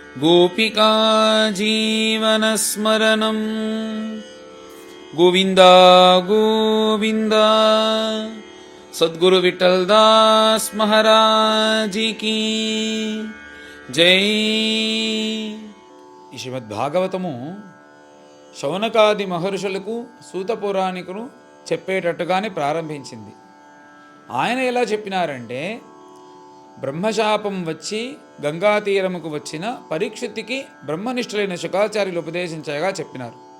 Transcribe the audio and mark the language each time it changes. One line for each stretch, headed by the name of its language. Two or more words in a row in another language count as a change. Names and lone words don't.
Sanskrit: गोपिका जीवनस्मरणं गोविन्द गोविन्द सद्गुरु विठ्ठलदास
Hindi: महाराज की जय।
Telugu: ఈ శ్రీమద్భాగవతము శౌనకాది మహర్షులకు సూత పురాణికులు చెప్పేటట్టుగానే ప్రారంభించింది. ఆయన ఎలా చెప్పినారంటే, బ్రహ్మశాపం వచ్చి గంగా తీరముకు వచ్చిన పరీక్షిత్తుకి బ్రహ్మనిష్ఠులైన శుకాచార్యులు ఉపదేశించగా చెప్పినారు.